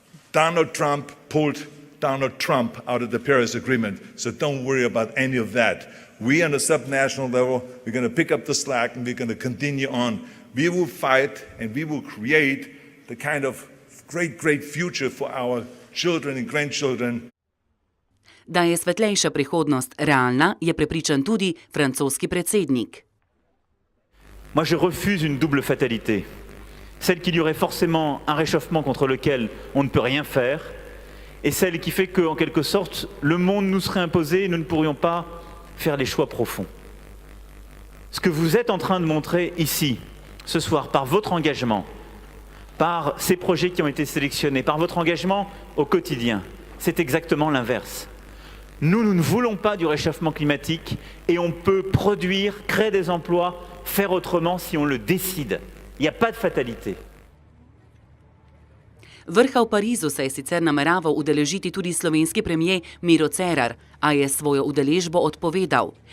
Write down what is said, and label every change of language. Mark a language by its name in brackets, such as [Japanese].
[English] Donald Trump pulled Donald Trump out of the Paris Agreement, so don't worry about any of that. We on the subnational level, we're going to pick up the slack and we're going to continue on. We will fight and we will create the kind of great future for our children and grandchildren. [Slovenian] Da je svetlejša prihodnost realna, je prepričan tudi francoski predsednik. [French] Moi je refuse une double fatalité. Celle qu'il y aurait forcément un réchauffement contre lequel on ne peut rien faire, et celle qui fait qu'en quelque sorte, le monde nous serait imposé et nous ne pourrions pas faire les choix profonds. Ce que vous êtes en train de montrer ici, ce soir, par votre engagement, par ces projets qui ont été sélectionnés, par votre engagement au quotidien, c'est exactement l'inverse. Nous ne voulons pas du réchauffement climatique et on peut produire, créer des emplois, faire autrement si on le décide. Il n'y a pas de fatalité. [Slovenian] Vrha v Parizu se je sicer nameraval udeležiti tudi slovenski premier Miro Cerar, a je svojo udeležbo odpovedal.